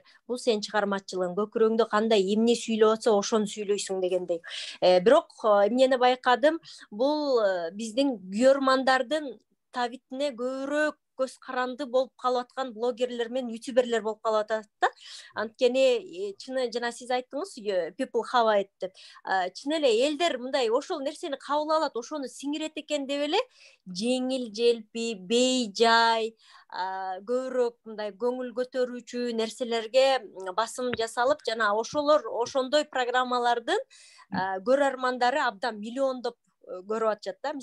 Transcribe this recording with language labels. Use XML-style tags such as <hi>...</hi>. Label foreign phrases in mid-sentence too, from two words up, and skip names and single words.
<ky>Бул сенин чыгармачылыгың, көкүрөңдө кандай эмне сүйлөп атса, ошону сүйлөйсүң дегендей. Бирок эмнени байкадым, бул биздин күйөрмандардын табитине көбүрөөк көз каранды болуп калып аткан блогерлер менен ютуберлер болуп калып атат да. Анткени чыны жана сиз айттыңыз,</ky> <en>people have it деп.</en> <ky>Чын эле элдер мындай ошол нерсени кабыл алат, ошону сиңирет экен деп эле жеңил желпи, бейжай, көбүрөөк мындай көңүл көтөрүүчү нерселерге басым жасалып, жана ошондой программалардын көрөрмандары абдан миллиондоп көрүп атышат да.</ky>